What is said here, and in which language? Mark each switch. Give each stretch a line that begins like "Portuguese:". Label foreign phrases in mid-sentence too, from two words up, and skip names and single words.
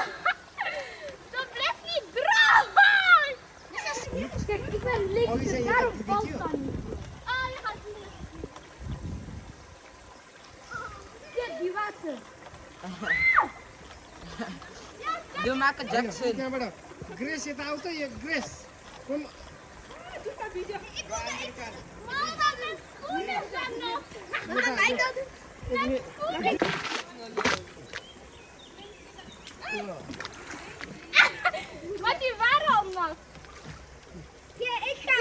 Dutch: Dat blijft niet droog. Kijk, ik ben links. Daarom valt dat niet. Doe Michael Jackson.
Nepali: Grace यता आउ त यो ग्रेस कोन
Dutch: Maar die waren al nat. Ja, ik ga.